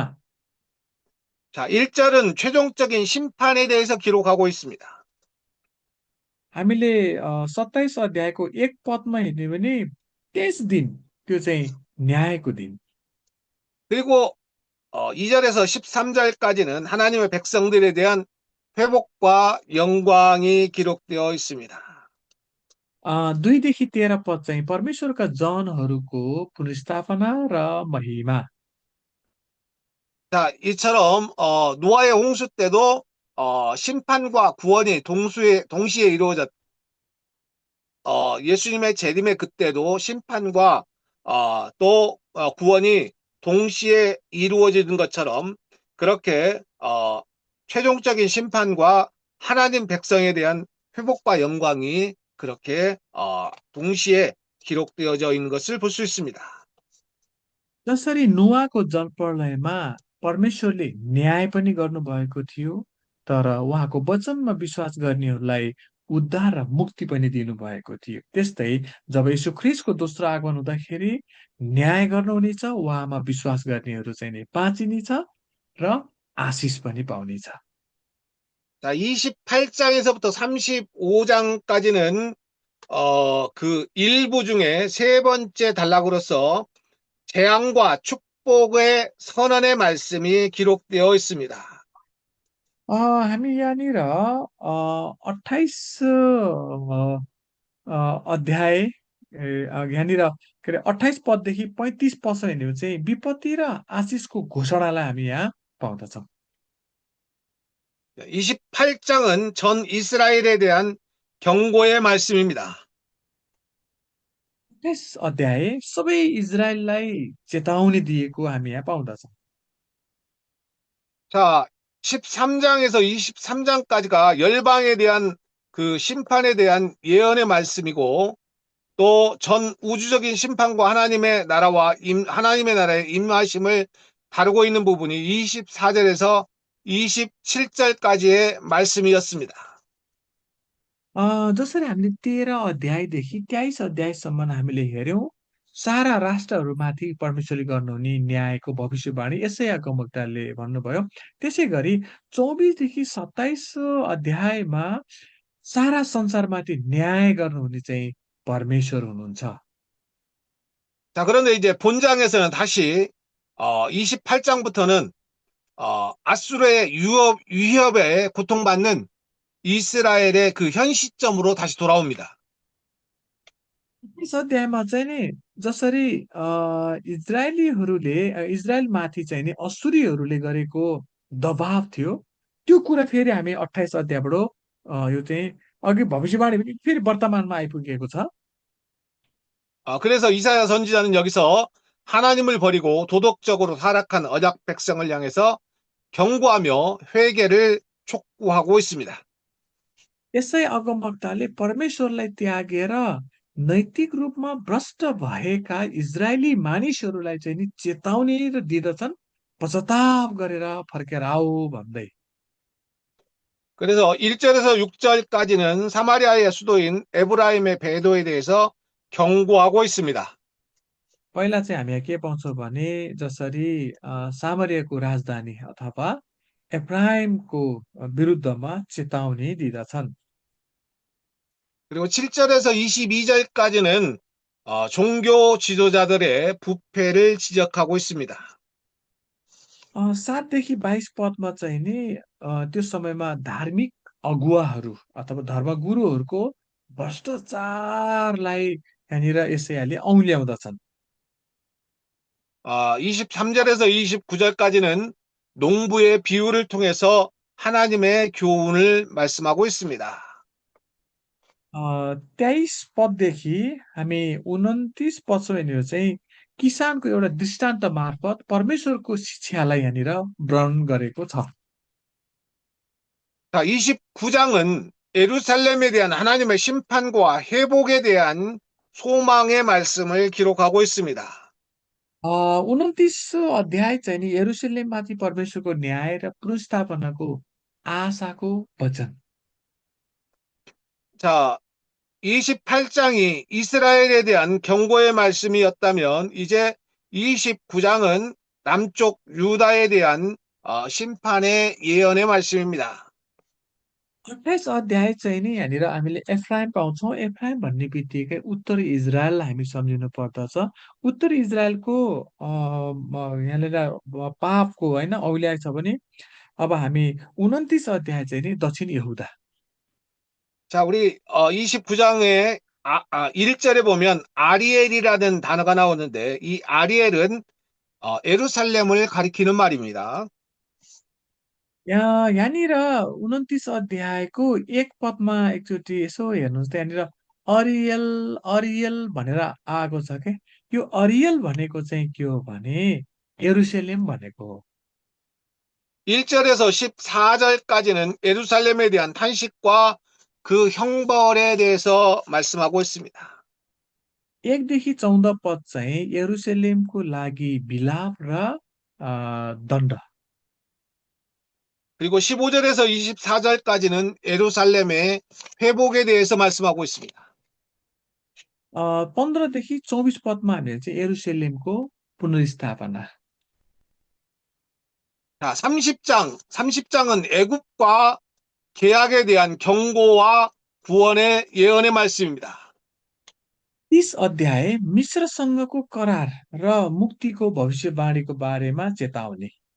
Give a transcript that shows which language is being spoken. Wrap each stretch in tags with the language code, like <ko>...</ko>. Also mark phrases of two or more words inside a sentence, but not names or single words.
<ko>자, 1절은 최종적인 심판에 대해서 기록하고 있습니다.</ko> <ne>हामीले 27 अध्यायको 1 पदमा हेर्ने भने त्यस दिन त्यो चाहिँ न्यायको दिन।</ne> <ko>그리고 2절에서 13절까지는 하나님의 백성들에 대한 회복과 영광이 기록되어 있습니다.</ko> <ne>2देखि 13 पद चाहिँ परमेश्वरका जनहरूको पुनर्स्थापना र महिमा।</ne> <ko>자, 이처럼 노아의 홍수 때도 심판과 구원이 동시에 이루어졌. 예수님의 재림의 그때도 심판과 또 구원이 동시에 이루어지는 것처럼 그렇게 최종적인 심판과 하나님 백성에 대한 회복과 영광이 그렇게 동시에 기록되어져 있는 것을 볼 수 있습니다.</ko> <ne>जसरी नोआको जलप्रलयमा परमेश्वरले न्याय पनि गर्नुभएको थियो, तर उहाँको वचनमा विश्वास गर्नेहरूलाई उद्धार र मुक्ति पनि दिनुभएको थियो। त्यस्तै जब यीशु ख्रीष्टको दोस्रो आगमन हुँदाखेरि न्याय गर्नुहुनेछ, उहाँमा विश्वास गर्नेहरू चाहिँ नि बाँचिनेछ र आशिष पनि पाउनेछ।</ne> <ko>자, 28장에서부터 35장까지는 그 일부 중에 세 번째 단락으로서 재앙과 축복의 선언의 말씀이 기록되어 있습니다.</ko> <ne>हामी यहाँनिर 28 अध्याय यहाँनिर के अरे 28 पददेखि 35 पदसम्म हेर्ने हो भने चाहिँ विपत्ति र आशिषको घोषणालाई हामी यहाँ पाउँदछौँ।</ne> <ko>28장은 전 이스라엘에 대한 경고의 말씀입니다.</ko> <ne>28 अध्याय सबै इजरायललाई चेतावनी दिएको हामी यहाँ पाउँदछौँ।</ne> <ko>자, 13장에서 23장까지가 열방에 대한 그 심판에 대한 예언의 말씀이고 또 전 우주적인 심판과 하나님의 나라의 임하심을 다루고 있는 부분이 24절에서 27절까지의 말씀이었습니다.</ko> <ne>जसरी हामीले 13 अध्यायदेखि 23 अध्यायसम्म हामीले हेऱ्यौँ, सारा राष्ट्रहरूमाथि परमेश्वरले गर्नुहुने न्यायको भविष्यवाणी यशायाको वक्ताले भन्नुभयो। त्यसै गरी 24देखि 27 अध्यायमा सारा संसारमाथि न्याय गर्नुहुने चाहिँ परमेश्वर हुनुहुन्छ।</ne> <ko>자, 그런데 이제 본장에서는 다시 28장부터는 아수르의 위협에 고통받는 이스라엘의 그 현 시점으로 다시 돌아옵니다.</ko> <ne>यस अध्यायमा चाहिँ नि जसरी इजरायलमाथि चाहिँ नि असुरीहरूले गरेको दबाव थियो, त्यो कुरा फेरि हामी 28 अध्यायबाट यो चाहिँ अघि भविष्यवाणी पनि फेरि वर्तमानमा आइपुगेको छ।</ne> <ko>그래서 이사야 선지자는 여기서 하나님을 버리고 도덕적으로 타락한 언약 백성을 향해서 경고하며 회개를 촉구하고 있습니다.</ko> <ne>यसै अगमवक्ताले परमेश्वरलाई त्यागेर नैतिक रूपमा भ्रष्ट भएका इजरायली मानिसहरूलाई चाहिँ नि चेतावनी र दिँदछन्, पश्चाताप गरेर फर्केर आऊ भन्दै।</ne> <ko>그래서 1절에서 6절까지는 사마리아의 수도인 에브라임의 배도에 대해서 경고하고 있습니다.</ko> <ne>पहिला चाहिँ हामी यहाँ के पाउँछौँ भने जसरी सामरियाको राजधानी अथवा एफ्राइमको विरुद्धमा चेतावनी दिँदछन्।</ne> <ko>그리고 7절에서 22절까지는 종교 지도자들의 부패를 지적하고 있습니다.</ko> <ne>7देखि 22 पदमा चाहिँ नि त्यो समयमा धार्मिक अगुवाहरू अथवा धर्मगुरुहरूको भ्रष्टाचारलाई यहाँनिर यसैले औँल्याउँदछन्।</ne> <ko>23절에서 29절까지는 농부의 비유를 통해서 하나님의 교훈을 말씀하고 있습니다.</ko> <ne>23 पददेखि हामी 29 पदसम्म हेर्ने चाहिँ किसानको एउटा दृष्टान्त मार्फत परमेश्वरको शिक्षालाई यहाँनिर वर्णन गरेको छ।</ne> <ko>자, 29장은 예루살렘에 대한 하나님의 심판과 회복에 대한 소망의 말씀을 기록하고 있습니다.</ko> <ne>29 अध्याय चाहिँ नि यरुसलेममाथि परमेश्वरको न्याय र पुनर्स्थापनाको आशाको वचन।</ne> <ko>자, 28장이 이스라엘에 대한 경고의 말씀이었다면 이제 29장은 남쪽 유다에 대한 심판의 예언의 말씀입니다.</ko> <ne>28 अध्याय चाहिँ नि यहाँनिर हामीले एफ्राइम पाउँछौँ। एफ्राइम भन्ने बित्तिकै उत्तरी इजरायललाई हामी सम्झिनु पर्दछ। उत्तरी इजरायलको यहाँनिर पापको होइन औल्याएको छ भने अब हामी 29 अध्याय चाहिँ नि दक्षिण यहुदा।</ne> <ko>자, 우리 29장의 1절에 보면 아리엘이라는 단어가 나오는데 이 아리엘은 예루살렘을 가리키는 말입니다.</ko> <ne>यहाँनिर 29 अध्यायको 1 पदमा एकचोटि यसो हेर्नुहोस् त, यहाँनिर अरियल अरियल भनेर आएको छ के। यो अरियल भनेको चाहिँ के हो भने यरुसलेम भनेको हो।</ne> <ko>1절에서 14절까지는 예루살렘에 대한 탄식과 그 형벌에 대해서 말씀하고 있습니다.</ko> <ne>1देखि 14 पद चाहिँ यरुसलेमको लागि विलाप र दण्ड।</ne> <ko>그리고 15절에서 24절까지는 예루살렘의 회복에 대해서 말씀하고 있습니다.</ko> <ne>15देखि 24 पदमा हामीले चाहिँ यरुसलेमको पुनर्स्थापना।</ne> <ko>자, 30장은 애굽과 계약에 대한 경고와 구원의 예언의 말씀입니다.</ko> <ne>30 अध्याय मिश्रसँगको करार र मुक्तिको भविष्यवाणीको बारेमा चेतावनी।</ne>